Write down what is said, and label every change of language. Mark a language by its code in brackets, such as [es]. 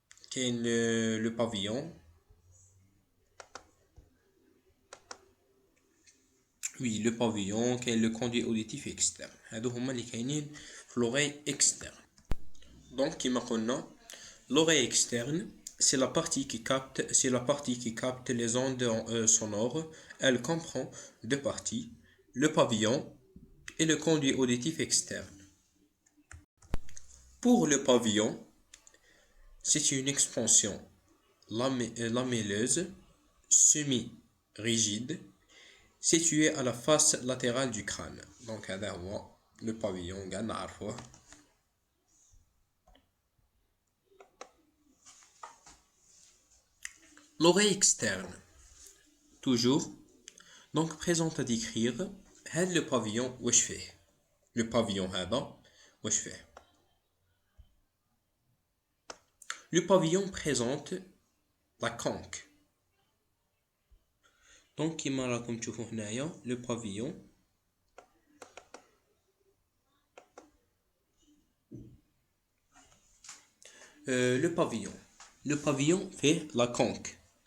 [fr] كاين le pavillon. Oui, le pavillon, كاين le conduit auditif externe. [ar] هادو هما اللي كاينين في l'oreille externe. [fr] Donc كيما قلنا l'oreille externe c'est la partie qui capte les ondes sonores. Elle comprend 2 parties: le pavillon et le conduit auditif externe. Pour le pavillon, c'est une expansion lamelleuse semi-rigide située à la face latérale du crâne. [ar] Donc هذا هو le pavillon كاع نعرفوه. [fr] L'oreille externe toujours donc présente à décrire. [ar] هذا le pavillon واش فيه. le pavillon هذا واش فيه. [fr] Le pavillon présente la conque. Donc كيما راكم تشوفوا هنايا le pavillon le pavillon fait la conque.